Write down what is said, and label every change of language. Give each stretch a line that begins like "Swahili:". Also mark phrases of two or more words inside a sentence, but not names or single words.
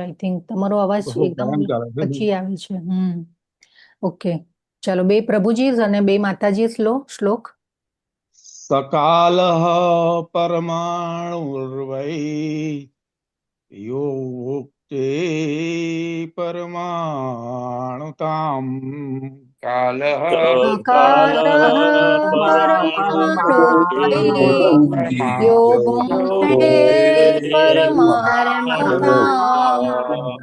English: I think
Gujarati: તમારો અવાજ એકદમ પછી આવે છે. ઓકે ચાલો બે પ્રભુજી અને બે માતાજી શ્લોક.
Sanskrit: सकालः परमाणुर्वै यो भुक्ते परमाणुताम् कालः सकारः परमाणुर्वै यो भुङ्क्ते परमाणुताम्